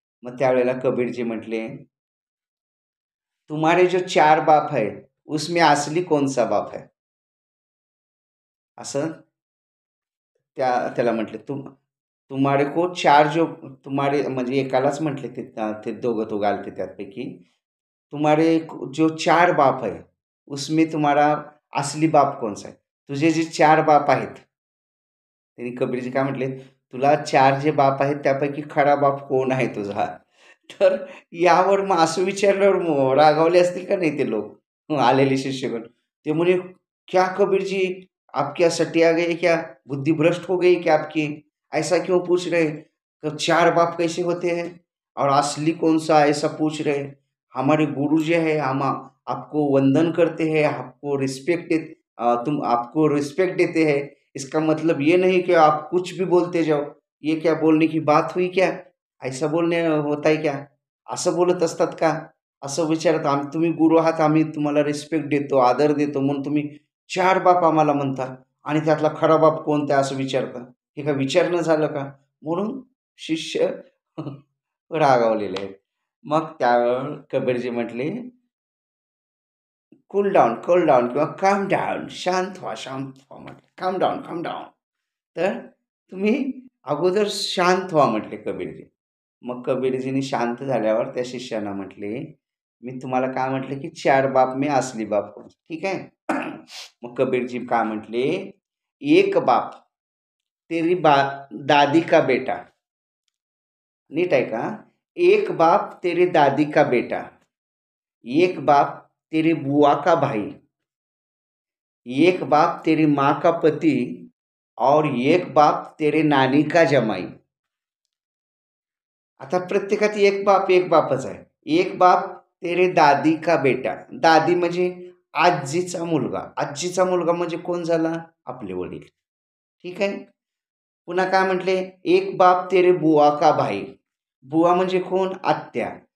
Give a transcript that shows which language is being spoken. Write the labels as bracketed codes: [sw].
[mr] मग त्यावेळेला कबीरजी म्हटले, [hi] "तुम्हारे जो 4 बाप है, उसमें असली कौन सा बाप है?" [mr] असं त्याला म्हटले. [hi] तुम्हारे को 4 जो तुम्हारे [mr] म्हणजे एकालाच म्हटले ते दोघं दोघं आले त्यापैकी. [hi] तुम्हारे जो 4 बाप है, उसमें तुम्हारा असली बाप कौन सा है? [mr] तुझे जे 4 बाप आहेत, त्यांनी कबीरजी काय म्हटले, तुला 4 जे बाप आहेत त्यापैकी खरा बाप कोण आहे तुझा? तर यावर मग असं विचारल्यावर रागावले असतील का नाही ते लोक आलेले शिष्यगण. ते म्हणे, [hi] "क्या कबीर जी, आप क्या सटिया गए क्या? बुद्धि भ्रष्ट हो गई क्या आपकी? ऐसा क्यों पूछ रहे? तो 4 बाप कैसे होते हैं? और असली कौन-सा ऐसा पूछ रहे? हमारे गुरु जो है हम आपको वंदन करते हैं, आपको तुम आपको रिस्पेक्ट देते हैं। इसका मतलब ये नहीं कि आप कुछ भी बोलते जाओ. ये क्या बोलने की बात हुई क्या? [mr] ऐसा बोलणे होत आहे क्या? असं बोलत असतात का?" असं विचारत, तुम्ही गुरु आहात, आम्ही तुम्हाला रिस्पेक्ट देतो, आदर देतो, म्हणून तुम्ही 4 बाप आम्हाला म्हणता आणि त्यातला खरा बाप कोणता असं विचारता? हे काय विचारणं झालं का? म्हणून शिष्य रागावलेले आहेत. मग त्यावर कबीरजी म्हटले, [en] cool down [mr] किंवा काम डाउन, शांत व्हा, शांत व्हा म्हटले. [en] Calm down, calm down. [mr] तर तुम्ही अगोदर शांत व्हा म्हटले कबीरजी. मग कबीरजींनी शांत झाल्यावर त्या शिष्याला म्हटले, "मी तुम्हाला काय म्हटलं, की [hi] 4 बाप में असली बाप कौन?" [mr] ठीक आहे. मग कबीरजी काय म्हटले, [hi] "एक बाप तेरी दादी का बेटा." [mr] नीट आहे का? [hi] "एक बाप तेरी दादी का बेटा, एक बाप तेरी बुआ का भाई, एक बाप तेरी माँ का पति और एक बाप तेरे नानी का जमाई." [mr] आता प्रत्येकात एक बापच आहे. [hi] एक बाप तेरे दादी का बेटा. [mr] दादी म्हणजे आजीचा मुलगा. आजीचा मुलगा म्हणजे कोण झाला? आपले वडील. ठीक आहे. पुन्हा काय म्हटले? [hi] एक बाप तेरे बुआ का भाई. [mr] बुवा म्हणजे कोण? आत्या.